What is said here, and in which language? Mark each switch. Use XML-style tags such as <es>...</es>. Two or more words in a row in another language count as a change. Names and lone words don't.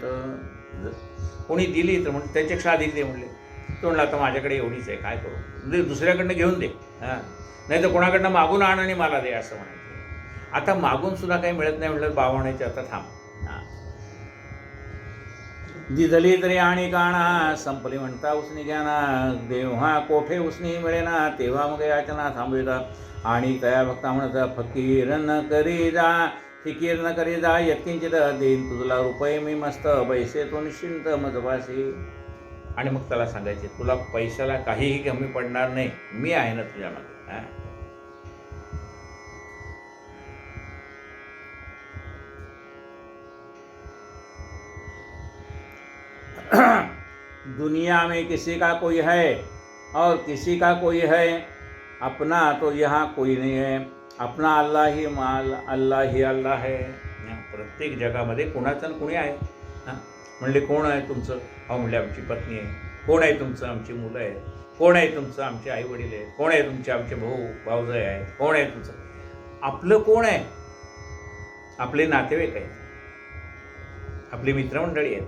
<mr>कोणी दिली तर म्हणून त्याच्यापेक्षा अधिक दे म्हणले, तो म्हणला आता माझ्याकडे एवढीच आहे, काय करू, म्हणजे दुसऱ्याकडनं घेऊन दे, नाही तर कोणाकडनं मागून आण आणि मला दे असं म्हणायचं. आता मागून सुद्धा काही मिळत नाही म्हटलं, बाबा म्हणायचे आता थांब. दिधली तरी आणि काणा, संपली म्हणता उसनी ज्ञाना, देव्हा कोठे उसनी मिळेना, तेव्हा मग याचना थांबविता. आणि तया भक्ता म्हणता फकीर न करी जा, फिकीर न करी जा, यत्किंचित देईन तुझला रुपये मी मस्त, पैसे तो निश्चिंत मजपाशी. आणि मग त्याला सांगायचे तुला पैशाला काहीही कमी पडणार नाही, मी आहे ना तुझ्या मागे.</mr> <hi>दुनिया में किसी का कोई है और किसी का कोई है, अपना तो यहाँ कोई नहीं है, अपना अल्लाह ही माल, अल्लाह ही अल्लाह है.</hi> <mr>प्रत्येक जगामध्ये कोणाचं कुणी आहे. म्हणले कोण आहे तुमचं? अहो म्हणले आमची पत्नी आहे. कोण आहे तुमचं? आमची मुलं आहेत. कोण आहे तुमचं? आमचे आई वडील आहेत. कोण आहे तुमचे? आमचे भाऊ भाऊजाई आहेत. कोण आहे तुमचं? आपलं कोण आहे? आपले नातेवाईक आहेत, आपली मित्रमंडळी आहेत.</mr>